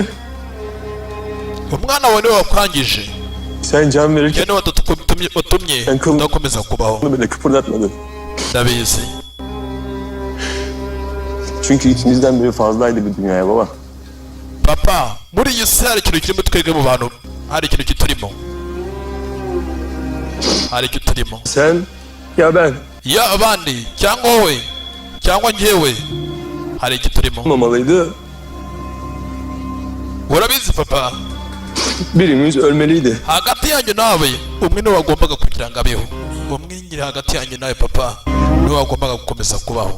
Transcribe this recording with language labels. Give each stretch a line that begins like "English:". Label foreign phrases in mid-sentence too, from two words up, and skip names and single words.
Kinyarwanda: Umwana wawe niwe wakwangije.
Turkish: Sen can verirken
Kinyarwanda: Niwe watumye
Turkish: Ben kıl-
Kinyarwanda: udakomeza kubaho.
Turkish: onu bile kıpırdatmadın.
Kinyarwanda: Ndabizi.
Turkish: Çünkü ikimizden biri fazlaydı bu dünyaya baba.
Kinyarwanda: Papa, muri iyi si hari ikintu kirimo twebwe mu bantu. Hari ikintu kiturimo. Hari ikiturimo.
Turkish: Sen ya ben
Kinyarwanda: Ya abandi cyangwa wowe cyangwa njyewe hari ikiturimo.
Turkish: olmamalıydı.
Kinyarwanda: Urabizi papa,
Turkish: Birimiz ölmeliydi.
Kinyarwanda: hagati yanjye nawe umwe niwe wagombaga kugira ngo abeho. Umwe nyiri hagati yanjye nawe papa niwe wagombaga gukomeza kubaho.